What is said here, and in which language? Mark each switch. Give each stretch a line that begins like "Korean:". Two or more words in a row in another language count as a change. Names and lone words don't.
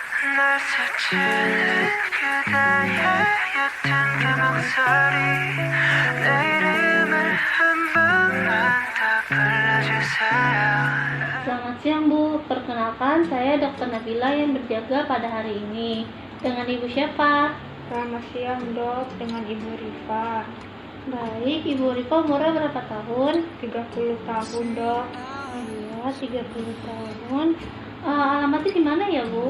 Korean: 날 스치는 그대의 옅은 그 목소리 내 이름을 한 번만 더 불러주세요.
Indonesian: Selamat siang Bu, perkenalkan saya Dr. Nabila yang berjaga pada hari ini. Dengan Ibu siapa? Selamat siang dok, dengan Ibu Rifa. Baik, Ibu Rifa umurnya berapa tahun? 30 tahun dok, Iya, 30 tahun. Alamatnya di mana ya Bu?